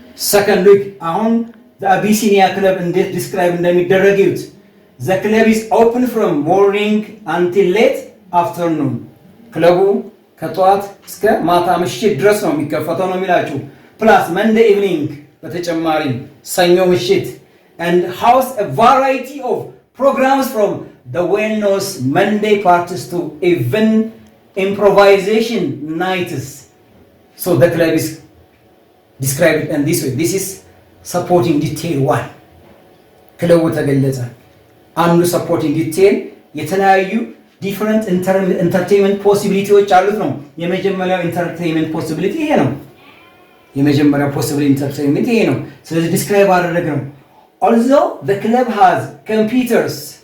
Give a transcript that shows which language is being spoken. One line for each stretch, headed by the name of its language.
English: second look
Amharic: አሁን አቢሲኒያ ክለብ እንዴት ዲስክራይብ እንደሚደረግ ይዩት።
English: the club is open from morning until late afternoon
Amharic: ክለቡ ከጧት እስከ ማታ ምሽት ድረስ ነው የሚከፈተው ነው የሚላችሁ።
English: plus Monday evening
Amharic: በተጨማሪ ሰኞ ምሽት
English: and house a variety of programs from the well-known Monday parties to even improvisation nights. So the club is described in this way. This is supporting detail 1.
Amharic: ክለቡ ተገለጸ። አንዱ supporting detail የተለያዩ
English: different entertainment possibilities
Amharic: አሉት ነው። የመጀመሪያው entertainment possibility ይሄ ነው። የመጀመሪያው possible entertainment ይሄ ነው። ስለዚህ describe አደረግነው።
English: Although the club has computers